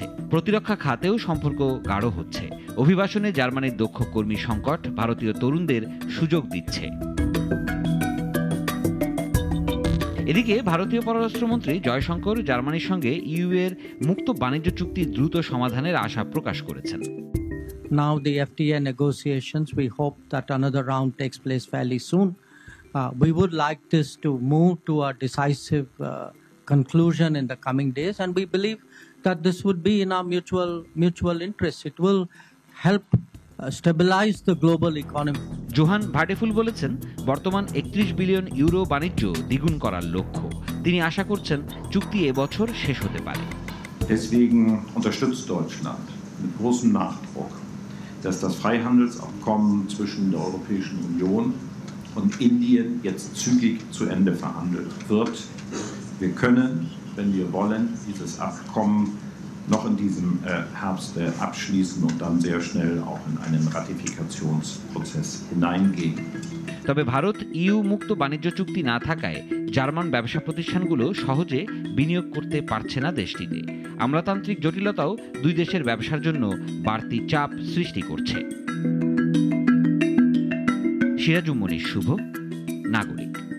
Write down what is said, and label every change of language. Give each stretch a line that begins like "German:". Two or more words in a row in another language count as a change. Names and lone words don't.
Bangla: প্রতিরক্ষা খাতেও সম্পর্ক গাঢ় হচ্ছে। অভিবাসনে জার্মানির দক্ষ কর্মী সংকট ভারতীয় তরুণদের সুযোগ দিচ্ছে। এদিকে ভারতীয় পররাষ্ট্রমন্ত্রী জয়শঙ্কর জার্মানির সঙ্গে ইইউ এর মুক্ত বাণিজ্য চুক্তি দ্রুত সমাধানের আশা প্রকাশ করেছেন।
English: Now the FTA negotiations, we hope that another round takes place fairly soon. We would like this to move to a decisive conclusion in the coming days, and we believe that this would be in our mutual interest. It will help stabilize the global economy.
Bangla: জোহান ভাডেফুল বলেছেন, বর্তমান 31 বিলিয়ন ইউরো বাণিজ্য দ্বিগুণ করার লক্ষ্য। তিনি আশা করছেন চুক্তি এবছর শেষ হতে পারে।
German: Deswegen unterstützt Deutschland mit großem Nachdruck, dass das Freihandelsabkommen zwischen der Europäischen Union und Indien jetzt zügig zu Ende verhandelt wird. Wir können, wenn wir wollen, dieses Abkommen noch in diesem Herbst abschließen und dann sehr schnell auch in einen Ratifikationsprozess hineingehen.
Bangla: তবে ভারত ইইউ মুক্ত বাণিজ্য চুক্তি না থাকায় জার্মান ব্যবসা প্রতিষ্ঠানগুলো সহজে বিনিয়োগ করতে পারছে না দেশটিতে। আমলাতান্ত্রিক জটিলতাও দুই দেশের ব্যবসার জন্য বাড়তি চাপ সৃষ্টি করছে। সিরাজুম মনির, শুভ, নাগরিক।